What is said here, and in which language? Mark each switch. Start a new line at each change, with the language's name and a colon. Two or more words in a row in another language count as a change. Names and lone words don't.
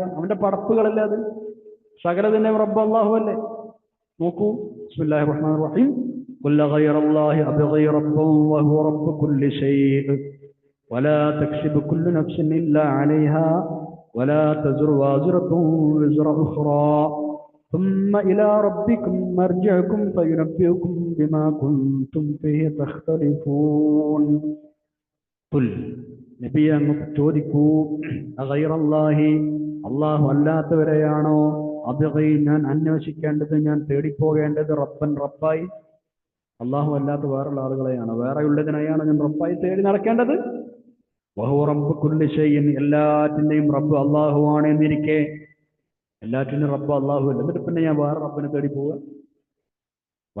Malayalam: അവന്റെ പടപ്പുകളല്ലേ അത്. സകലതിന്റെ റബ്ബ് അല്ലാഹു അല്ലേ.
Arabic: നോക്കൂ, بسم الله الرحمن الرحيم. قل أغير الله أبغي ربا وهو رب كل شيء ولا تكسب كل نفس إلا عليها ولا تزر وازرة وزر أخرى ثم إلى ربكم مرجعكم فينبئكم بما كنتم فيه تختلفون.
Malayalam: قل നബിയെ അങ്ങ് ചോദിക്കൂ, അഗൈറല്ലാഹി, അല്ലാഹു അല്ലാത്തവരെയാണോ അബ്ഗി ഞാൻ അന്വേഷിക്കേണ്ടത്, ഞാൻ തേടിപ്പോകേണ്ടത്, റബ്ബൻ റബ്ബായി? അല്ലാഹു അല്ലാത്ത വേറുള്ള ആളുകളെയാണ്, വേറെയുള്ളതിനെയാണ് ഞാൻ റബ്ബായി തേടി നടക്കേണ്ടത്?
Arabic: وهو رب كل شيء,
Malayalam: എല്ലാറ്റിന്റെയും റബ്ബ് അല്ലാഹുവാണ് എന്നിരിക്കെ എല്ലാറ്റിനും റബ്ബ് അല്ലാഹു അല്ല, എന്നിട്ട് പിന്നെ ഞാൻ വേറെ റബ്ബിനെ തേടി പോവുക?